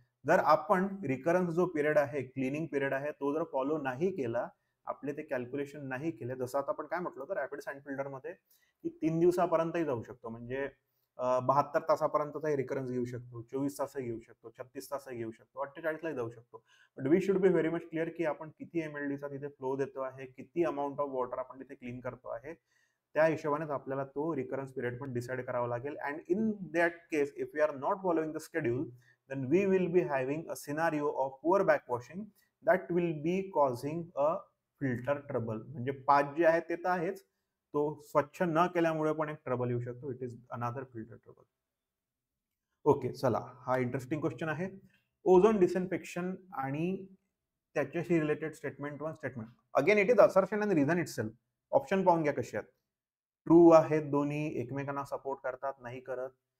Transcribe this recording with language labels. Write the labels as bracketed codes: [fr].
[mr] जर आपण रिकरन्स जो पिरियड आहे, क्लिनिंग पिरियड आहे, तो जर फॉलो नाही केला, आपले ते कॅल्क्युलेशन नाही केले, जसं आता आपण काय म्हटलं तर रॅपिड सँड फिल्टर मध्ये की 3 दिवसापर्यंतही जाऊ शकतो, म्हणजे 72 तासापर्यंतचा रिकरन्स घेऊ शकतो, 24 तासही घेऊ शकतो, 36 तासही घेऊ शकतो, 48लाही जाऊ शकतो. [en] but we should be very much clear [mr] की आपण किती mld चा तिथे फ्लो देतो आहे, किती अमाऊंट ऑफ वॉटर आपण तिथे क्लीन करतो आहे, त्या हिशोबानेच आपल्याला तो रिकरन्स पिरियड पण डिसाइड करावा लागेल. [en] And in that case if we are not following the schedule, then we will be having a scenario of poor backwashing that will be causing a filter trouble. [mr] म्हणजे 5 जे आहे ते तर आहेच, तो स्वच्छ न केल्यामुळे पण एक ट्रबल येऊ शकतो. [en] It is another filter trouble. Okay, [mr] चला, हा इंटरेस्टिंग क्वेश्चन आहे. ओझोन डिसइन्फेक्शन आणि त्याच्याशी related statement 1 statement. [en] Again it is assertion and reason itself. [mr] Option पाहून घ्या कसे आहेत. ट्रू आहेत दोन्ही, एकमेकांना सपोर्ट करतात, नाही करत.